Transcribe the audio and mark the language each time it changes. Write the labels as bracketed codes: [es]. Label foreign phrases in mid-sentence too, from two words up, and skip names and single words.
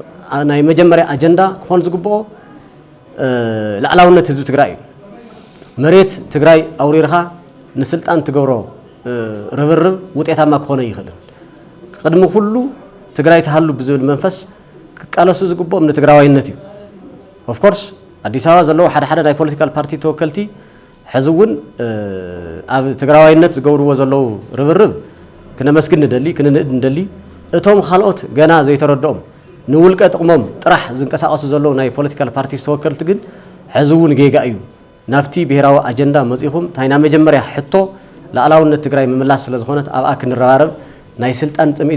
[ti] ናይ መጀመርያ አጀንዳ ክኾን ዝግብኦ ላዕላውነት ህዝቢ ትግራይ መሬት ትግራይ አውሪርኻ ንስልጣን ትገብሮ ርብርብ ውጤታማ ክኾነ ይኽእል ቅድሚ ሁሉ ትግራይ ተሃሉ ብዝብል መንፈስ ክቃለሱ ዝግብኦም ንትግራዋይነት እዩ [en] of course [ti] አዲስ አበባ ዘለው ሓደ ናይ ፖለቲካል ፓርቲ ተወከልቲ ሕዝውን ኣብ ትግራዋይነት ዝገብርዎ ዘለው ርብርብ ክነመስግን ንደሊ ክንንእድ ንደሊ እቶም ካልኦት ገና ዘይተረድኦም ንውልቀ ጥቅሞም ጥራሕ ዝንቀሳቀሱ ዘለው ናይ [en] political party [ti] ተወከልቲ ግን ሕዝውን ጌጋ እዩ ናፍቲ ብሄራዊ አጀንዳ መጽኢኹም ታይና መጀመርያ ሕቶ ላዕላውነት ትግራይ ምምላስ ስለ ዝኾነት ኣብኣ ክንረባረብ ናይ ስልጣን ጽምኢ